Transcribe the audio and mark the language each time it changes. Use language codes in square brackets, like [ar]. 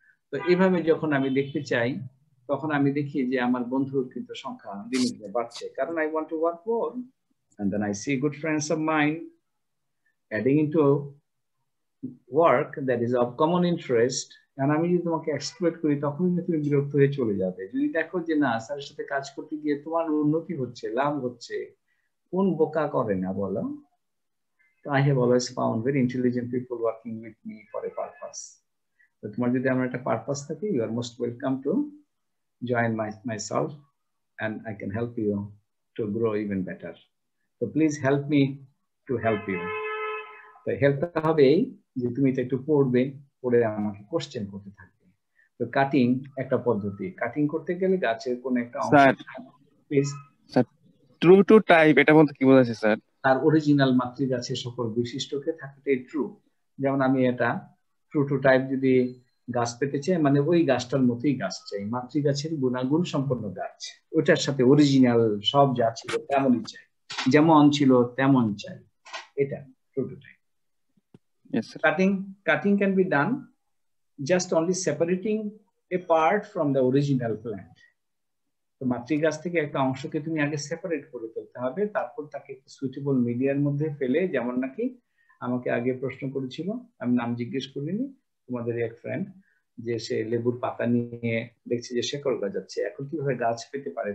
[bn] তো এইভাবে যখন আমি দেখতে চাই, তখন আমি দেখি যে আমার বন্ধুর কিন্তু সংখ্যা দিনে দিনে বাড়ছে, কারণ [en] I want to work more. And then I see good friends of mine adding into work that is of common interest. [bn] And আমি যদি তোমাকে এক্সপ্লয়েট করি, তখন তুমি বিরক্ত হয়ে চলে যাবে। যদি দেখো যে না, স্যারের সাথে কাজ করতে গিয়ে তোমার উন্নতি হচ্ছে, লাভ হচ্ছে, কোন বোকা করে না বলো? [en] I have always found very intelligent people working with me for a purpose. So [bn] তোমার যদি আমার একটা পারপাস থাকে, [en] you are most welcome to join myself, and I can help you to grow even better. So please help me to help you. [bn] তো হেল্পটা হবে এই যে তুমি এটা একটু পড়বে, পড়ে আমাকে কোশ্চেন করতে থাকবে। তো কাটিং একটা পদ্ধতি, কাটিং করতে গেলে গাছের কোন একটা অংশ, please sir, true to type এটা বলতে কি বোঝাচ্ছে স্যার? তার অরিজিনাল মাতৃগাছের সকল বৈশিষ্ট্যকে থাকাটাই ট্রু। যেমন আমি এটা ট্রু টু টাইপ যদি গাছ পেতে চাই, মানে ওই গাছটার মতোই গাছ চাই, মাতৃগাছের গুণাগুণ সম্পন্ন গাছ, ওটার সাথে অরিজিনাল সব যা ছিল তেমনই চাই, যেমন ছিল তেমন চাই। এটা true to type. [en] Cutting can be done just only separating a part from the original plant. [bn] তো মাতৃগাছ থেকে একটা অংশকে তুমি আগে সেপারেট করে ফেলতে হবে, তারপর তাকে একটা সুইটেবল মিডিয়ার মধ্যে ফেলে, যেমন নাকি আমাকে আগে প্রশ্ন করেছিল, আমি নাম জিজ্ঞেস করিনি, তোমাদের এক ফ্রেন্ড, যে সে লেবুর পাতা নিয়ে দেখছে যে শেকড় গজাচ্ছে, এখন কিভাবে গাছ পেতে পারে?